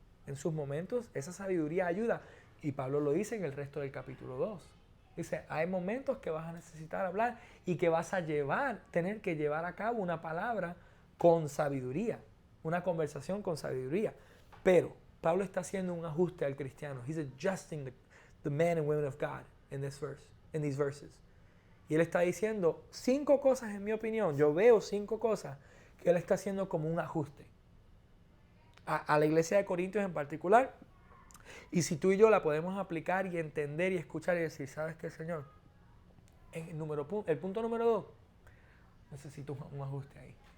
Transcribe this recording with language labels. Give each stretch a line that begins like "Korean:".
Spanish: En sus momentos, esa sabiduría ayuda. Y Pablo lo dice en el resto del capítulo 2. Dice, hay momentos que vas a necesitar hablar y que vas a tener que llevar a cabo una palabra con sabiduría, una conversación con sabiduría. Pero Pablo está haciendo un ajuste al cristiano.
English: He's adjusting the men and women of God in these verses.
Spanish: Y él está diciendo 5 cosas, en mi opinión, yo veo 5 cosas que él está haciendo como un ajuste a la iglesia de Corintios en particular. Y si tú y yo la podemos aplicar y entender y escuchar y decir, ¿sabes qué, Señor? El punto número 2, necesito un ajuste ahí.